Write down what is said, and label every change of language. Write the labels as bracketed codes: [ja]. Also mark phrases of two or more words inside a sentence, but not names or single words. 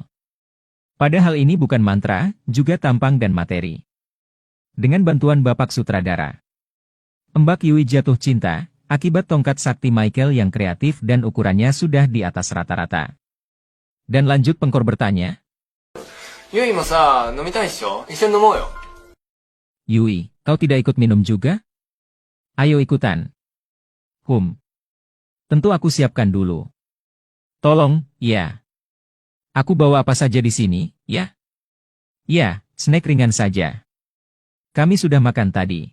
[id] Padahal ini bukan mantra, juga tampang dan materi. Dengan bantuan Bapak Sutradara, Mbak Yui jatuh cinta, akibat tongkat sakti Michael yang kreatif dan ukurannya sudah di atas rata-rata. Dan lanjut Pengkor bertanya, [ja] ユイもさ、飲みたいしょう？一緒に飲もうよ. [id] "Yui, kau tidak ikut minum juga? Ayo ikutan." Tentu aku siapkan dulu." "Tolong, ya. Aku bawa apa saja di sini, ya?" "Ya, snack ringan saja. Kami sudah makan tadi."